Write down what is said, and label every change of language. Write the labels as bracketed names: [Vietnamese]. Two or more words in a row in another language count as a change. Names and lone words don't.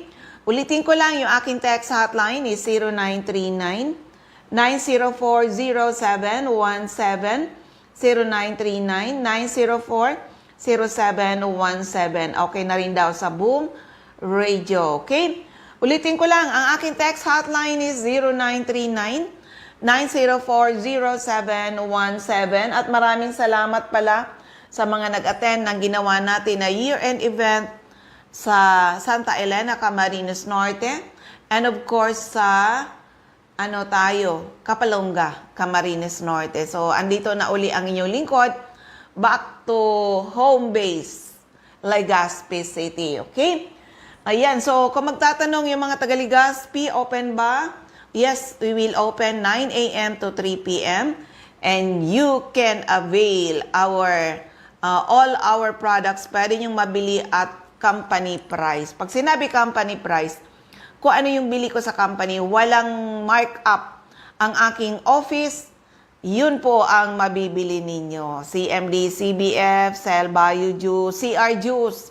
[Filipino] Ulitin ko lang, yung aking [English] text hotline is [Filipino] 0939-904-0717, 0939-904-0717. Okay na rin daw sa Boom Radio. Okay? Ulitin ko lang, ang aking [English] text hotline is [Filipino] 0939-904-0717. At maraming salamat pala sa mga nag-attend ng ginawa natin na [English] year-end event [Filipino] sa Santa Elena, Camarines Norte. [English] And of course, [Filipino] sa Kapalonga, Camarines Norte. So, andito na uli ang inyong lingkod. [English] Back to home base, Legazpi City. Okay? [Filipino] Ayan, so kung magtatanong yung mga taga-Legazpi, open ba? [English] Yes, we will open 9 a.m. to 3 p.m. And you can avail all our products. [Filipino] Pwede niyong mabili at [English] company price. [Filipino] Pag sinabi [English] company price, [Filipino] kung ano yung bili ko sa company, walang markup ang aking office, yun po ang mabibili ninyo. CMD, CBF, Cell Bio Juice, CR Juice.